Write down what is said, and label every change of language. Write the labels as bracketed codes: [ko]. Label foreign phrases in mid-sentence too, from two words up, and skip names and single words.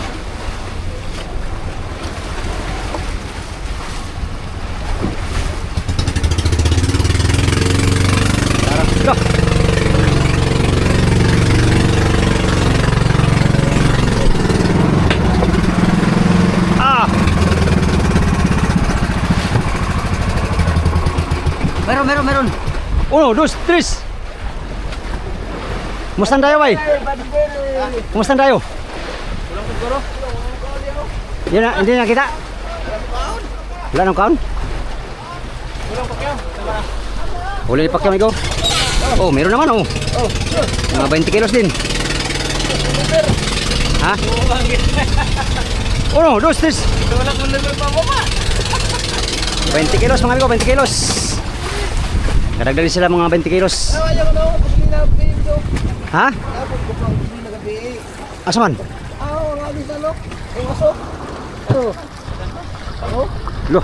[tl] Tara, go! Ah! Meron. [es] Uno, dos, tres. [ceb] Kumusta tayo, bay? [tl] Kumusta tayo? Yan na, hindi na kita. [ceb] Wala nang kaon? Huli ni Pacquiao, amigo. [tl] Oh, meron naman, oh. Mga 20 kilos din. [es] Ha? Uno, dos, tres. [tl] 20 kilos, mga amigo, 20 kilos. Kadagdag sila mga 20 kilos. [ceb] Ha? Asa man? Loh.